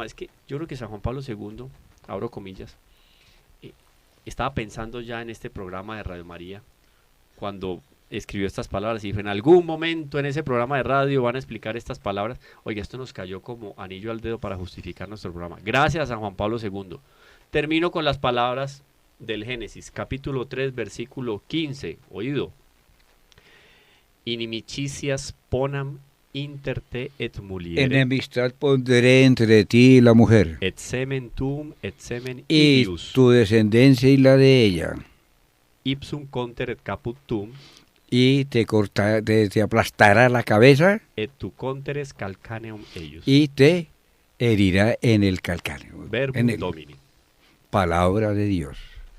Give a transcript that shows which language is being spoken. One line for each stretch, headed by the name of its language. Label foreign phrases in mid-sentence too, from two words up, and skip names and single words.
Spanish: Es que yo creo que San Juan Pablo II, abro comillas, estaba pensando ya en este programa de Radio María cuando escribió estas palabras y dijo, en algún momento en ese programa de radio van a explicar estas palabras. Oiga, esto nos cayó como anillo al dedo para justificar nuestro programa. Gracias a San Juan Pablo II. Termino con las palabras del Génesis, capítulo 3, versículo 15. Oído.
Latin: Inimicicias ponam inter te et muliere,
Spanish: Enemistad pondré entre ti y la mujer,
Latin: et semen tuum et semen
Spanish: y ilius, tu descendencia y la de ella,
Latin: ipsum conter et caput tuum,
Spanish: y te aplastará la cabeza
Latin: et tu conteres calcaneum eius.
Spanish: y te herirá en el calcáneo. Verbum En el Domini. palabra de Dios.